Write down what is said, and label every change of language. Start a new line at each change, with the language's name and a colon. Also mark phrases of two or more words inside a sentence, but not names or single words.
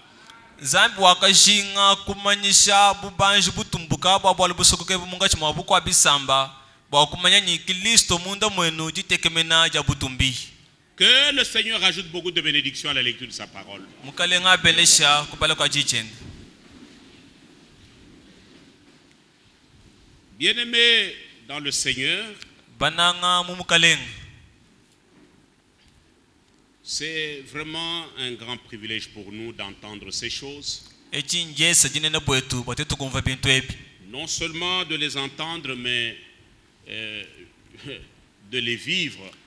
Luba-Lulua: Zambi wakashinga kumanyisha bubanji butumbuka bwa busokoke bumunga chimwa bukwa bisamba bwa kumanya ni Kristo munda mwenu jitekemena ja butumbi.
French: Que le Seigneur ajoute beaucoup de bénédictions à la lecture de sa parole.
Luba-Lulua: Mukalenga belesha kupala kwa jichende.
French: Bien-aimés dans le Seigneur,
Luba-Lulua: bananga mumukalenga.
French: C'est vraiment un grand privilège pour nous d'entendre ces choses. Non seulement de les entendre, mais de les vivre.